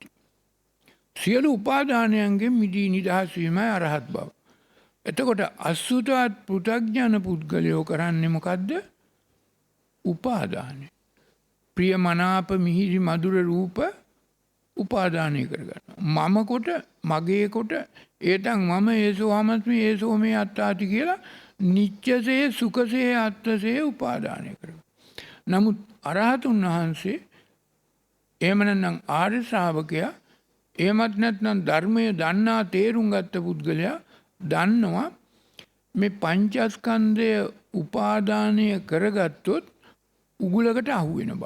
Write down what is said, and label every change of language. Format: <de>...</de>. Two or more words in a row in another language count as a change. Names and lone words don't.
<si>සියලු උපාදානයන්ගෙන් මිදී නිදහස් වීමයි අරහත් බව. එතකොට අසුතවත් පෘථග්ජන පුද්ගලයෝ කරන්නේ මොකද්ද? උපාදානය. ප්‍රිය මනාප මිහිරි මధుර රූප උපාදානය කරගන්නවා. මම කොට මගේ කොට</si> <pi>ඒතන් මම ඒසෝ හමස්මි ඒසෝ මේ අත්තාති කියලා නිච්චසේ සුඛසේ අත්තසේ</pi> <si>උපාදානය කරනවා. නමුත් අරහතුන් වහන්සේ එහෙම නැත්නම් ආර්ය ශ්‍රාවකයා එහෙමත් නැත්නම් ධර්මයේ දන්නා තේරුම් ගත්ත පුද්ගලයා දන්නවා මේ පංචස්කන්ධය උපාදානය කරගත්තොත් උගුලකට අහු වෙන බව.</si>